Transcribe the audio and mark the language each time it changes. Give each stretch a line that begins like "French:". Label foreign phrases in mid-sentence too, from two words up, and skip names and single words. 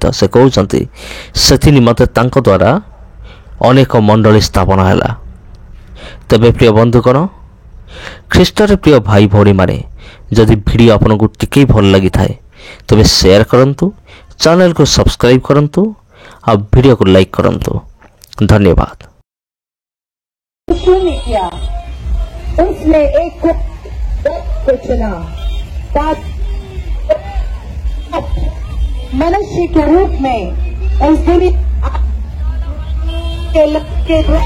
Odia: ସେ କହୁଛନ୍ତି ସେଥି ନିମନ୍ତେ ତାଙ୍କ ଦ୍ୱାରା ଅନେକ ମଣ୍ଡଳୀ ସ୍ଥାପନ ହେଲା। ତେବେ ପ୍ରିୟ ବନ୍ଧୁଗଣ, ଖ୍ରୀଷ୍ଟରେ ପ୍ରିୟ ଭାଇ ଭଉଣୀମାନେ, ଯଦି ଭିଡ଼ିଓ ଆପଣଙ୍କୁ ଟିକେ ଭଲ ଲାଗିଥାଏ ତେବେ ସେୟାର କରନ୍ତୁ, ଚ୍ୟାନେଲକୁ ସବସ୍କ୍ରାଇବ୍ କରନ୍ତୁ ଆଉ ଭିଡ଼ିଓକୁ ଲାଇକ୍ କରନ୍ତୁ। ଧନ୍ୟବାଦ।
Hindi: उसने किया, उसने एक को चुना, मनुष्य के रूप में उस दुनिया के